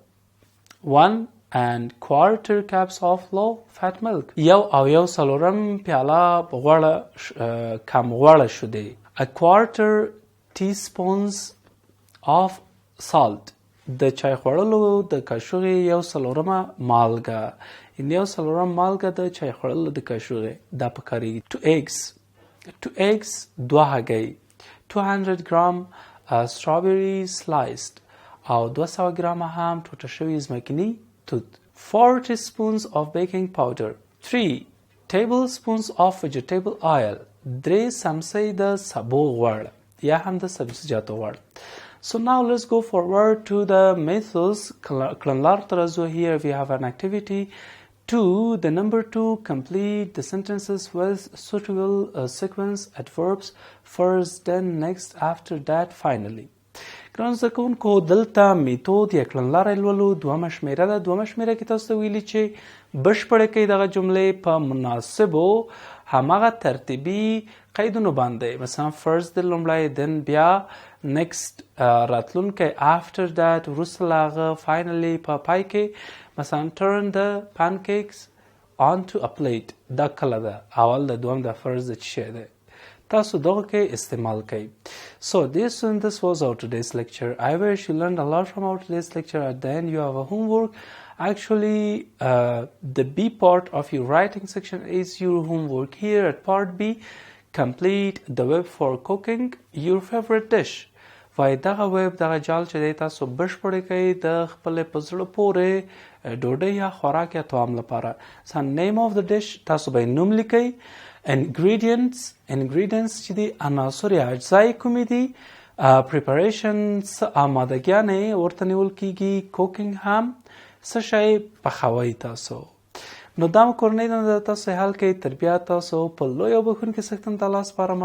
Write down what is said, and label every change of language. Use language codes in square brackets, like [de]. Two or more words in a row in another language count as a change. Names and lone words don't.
[en] 1.25 cups of low fat milk [ps] یو څلورم پیاله غوړه کم غوړه شوده. [en] 1/4 teaspoons of salt [ps] د چای خوړلو د کاشوغې یو څلورمه مالګه. یو څلورم مالګه د چای خوړلو د کاشوغې دا پکارېږي. [en] 2 eggs [ps] 2 هګۍ. [en] 200 gram strawberry sliced [ps] او 200 ګرامه هم ټوټه شوي ځمکني توت. [en] 4 teaspoons of baking powder. 3 tablespoons of vegetable oil. [ps] 3 سمڅۍ د سبو غوړ یا هم د سبزیجاتو غوړ. [en] So now let's go forward to the methods. [ps] کړنلار ته راځو. [en] Here we have an activity. 2 the number 2 complete the sentences with suitable sequence adverbs first then next after that finally. [ps] ګرانو زده کوونکو دلته میتود یا کړنلاره لولو. دومه شمېره ده. دومه شمېره کې تاسو ته ویلي چې بشپړې کړئ دغه جملې په مناسبو هماغه ترتیبي قیدونو باندې. مثلا فرست د لومړی دن بیا next راتلونکی [en] after that [ps] وروسته له هغه finally په پای کې. مثلا [en] turn the pancakes onto a plate [ps] دا کله ده اول د دوم د فرست د چی ده تاسو دغه کې استعمال کړئ. [en] So this was our today's lecture. I wish you learned a lot from our today's lecture. At the end you have a homework. Actually the B part of your writing section is your homework. Here at part B complete the web for cooking your favorite dish. [ps] وای دغه ویب دغه جال چې دی تاسو بشپړې کړئ د خپلې په زړه پورې ډوډۍ یا خوراک یا طعام لپاره. [en] name of the dish [ps] تاسو به یې نوم لیکئ. ingredients چې دي عناصر یا اجزای کومې دي. preparation آمادګیانې ورته نیول کیږي. cooking هم څه شی پخوئ تاسو. نو دا کورنۍ دنده تاسو حل کړئ. تربیه تاسو په لوی او بخښونکي څښتن ته لاس سپارم.